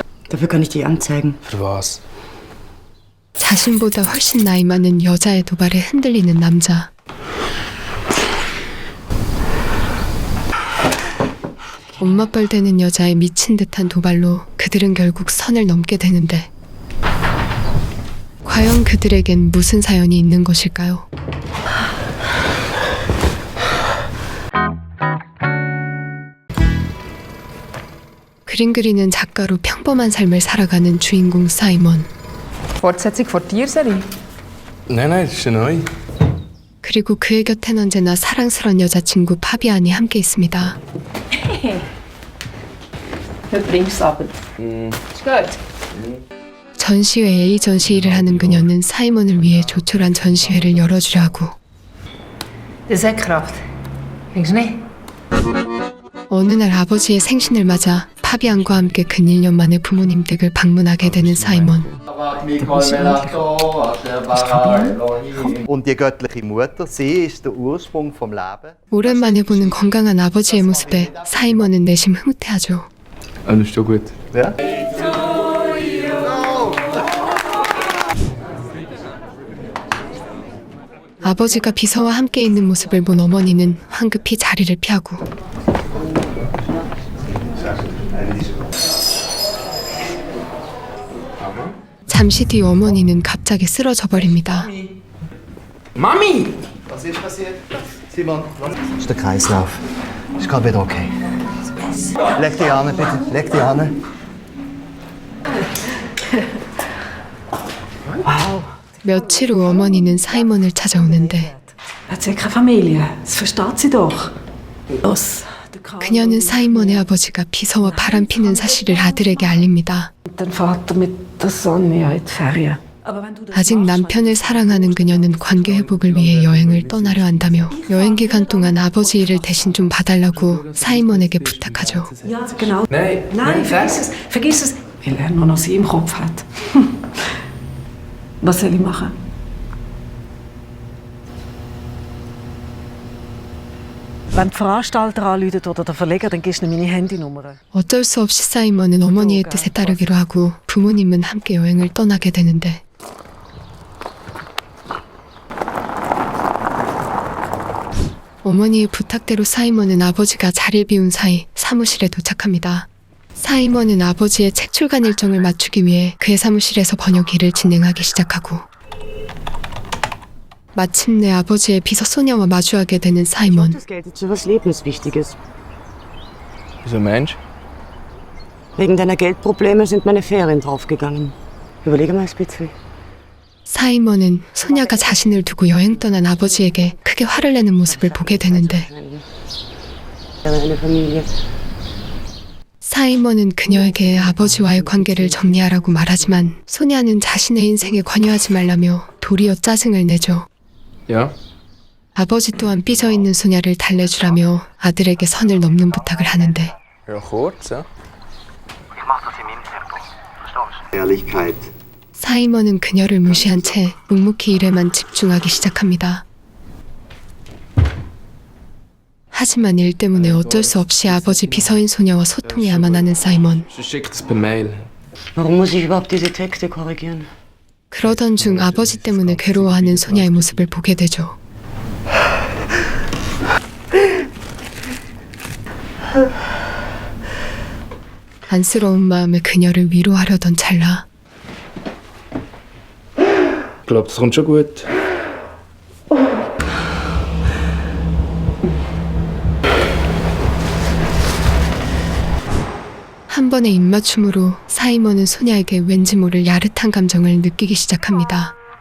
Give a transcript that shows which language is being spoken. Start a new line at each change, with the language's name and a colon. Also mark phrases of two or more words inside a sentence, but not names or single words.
German: Dafür kann ich dich anzeigen. Für was?
Korean: 자신보다 훨씬 나이 많은 여자의 도발에 흔들리는 남자. 엄마뻘되는 여자의 미친 듯한 도발로 그들은 결국 선을 넘게 되는데 과연 그들에겐 무슨 사연이 있는 것일까요? 그림 그리는 작가로 평범한 삶을 살아가는 주인공 사이먼.
German: Fortsetzung der Tierserie. Nein, das ist neu.
Korean: 그리고 그의 곁엔 언제나 사랑스러운 여자친구 파비안이 함께 있습니다.
German: Heute bringst du es Abend. Ist gut.
Korean: 전시회 에이전시 일을 하는 그녀는 사이먼을 위해 조촐한 전시회를 열어주려 하고
German: Das hat Kraft. Denkst du nicht?
Korean: 어느 날 아버지의 생신을 맞아 파비안과 함께 근 1년 만에 부모님 댁을 방문하게 되는 사이먼.
German: Und die göttliche Mutter, sie ist der Ursprung vom Leben.
Korean: 오랜만에 보는 건강한 아버지의 모습에 사이먼은 내심 흐뭇해하죠.
German: Alles schon gut. Ja?
Korean: 아버지가 비서와 함께 있는 모습을 본 어머니는 황급히 자리를 피하고 잠시 뒤 어머니는 갑자기 쓰러져 버립니다.
German: Mami! Was ist passiert? Simon, was? Das ist der Kreislauf. Ist gerade wieder okay. Leg dich an, bitte. Leg dich an.
Korean: 며칠 후 어머니는 사이먼을 찾아오는데
German: Hat sie keine Familie? Das versteht sie doch. Los.
Korean: 그녀는 사이먼의 아버지가 비서와 바람피는 사실을 아들에게 알립니다.
German: Dein Vater mit der Sonja in die Ferien. Aber wenn du das
Korean: 아직 남편을 사랑하는 그녀는 관계 회복을 위해 여행을 떠나려 한다며 여행 기간 동안 아버지 일을 대신 좀 봐달라고 사이먼에게 부탁하죠.
German: Ja, genau. Nein, Nein, vergiss es. Vergiss es. Weil er nur noch sie im Kopf hat. Was soll ich machen? Wenn die Veranstalter anrufen oder der Verleger, dann gibst du meine Handynummer.
Korean: 어쩔 수 없이 사이먼은 어머니의 뜻에 따르기로 하고 부모님은 함께 여행을 떠나게 되는데 어머니의 부탁대로 사이먼은 아버지가 자리를 비운 사이 사무실에 도착합니다. 사이먼은 아버지의 책 출간 일정을 맞추기 위해 그의 사무실에서 번역 일을 진행하기 시작하고 마침내 아버지의 비서 소녀와 마주하게 되는 사이먼.
German: Das Geld ist für was Lebenswichtiges. Wieso Mensch? Wegen deiner Geldprobleme sind meine Ferien draufgegangen. Überlege mal, Spitzel.
Korean: 사이먼은 소녀가 자신을 두고 여행 떠난 아버지에게 크게 화를 내는 모습을 보게 되는데
German: Eine Familie.
Korean: 사이먼은 그녀에게 아버지와의 관계를 정리하라고 말하지만 소녀는 자신의 인생에 관여하지 말라며 도리어 짜증을 내죠.
German: Ja?
Korean: 아버지 또한 삐져있는 소녀를 달래주라며 아들에게 선을 넘는 부탁을 하는데
German: Ja, kurz, ja. Ehrlichkeit.
Korean: 사이먼은 그녀를 무시한 채 묵묵히 일에만 집중하기 시작합니다. 하지만 일 때문에 어쩔 수 없이 아버지 비서인 소녀와 소통해야만 하는 사이먼.
German: Sie schickt es per Mail. Warum muss ich überhaupt diese Texte korrigieren?
Korean: 그러던 중 아버지 때문에 괴로워하는 소녀의 모습을 보게 되죠. 안쓰러운 마음에 그녀를 위로하려던 찰나
German: Ich glaube, das kommt schon gut.
Korean: 한 번의 입맞춤으로 사이먼은 소녀에게 왠지 모를 야릇한 감정을 느끼기 시작합니다.